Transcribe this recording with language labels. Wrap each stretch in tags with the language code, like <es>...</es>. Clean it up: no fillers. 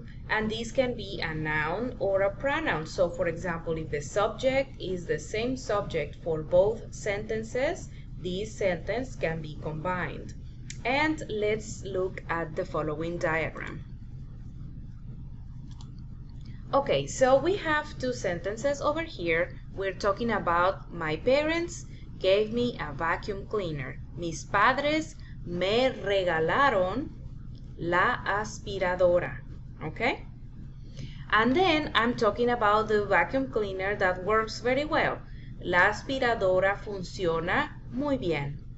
<en>And these can be a noun or a pronoun. So for example, if the subject is the same subject for both sentences, this sentence can be combined. And let's look at the following diagram. Okay, so we have two sentences over here. We're talking about my parents gave me a vacuum cleaner.</en> <es>Mis padres me regalaron la aspiradora.</es> <en>Okay? And then I'm talking about the vacuum cleaner that works very well.</en> <es>La aspiradora funciona muy bien.</es>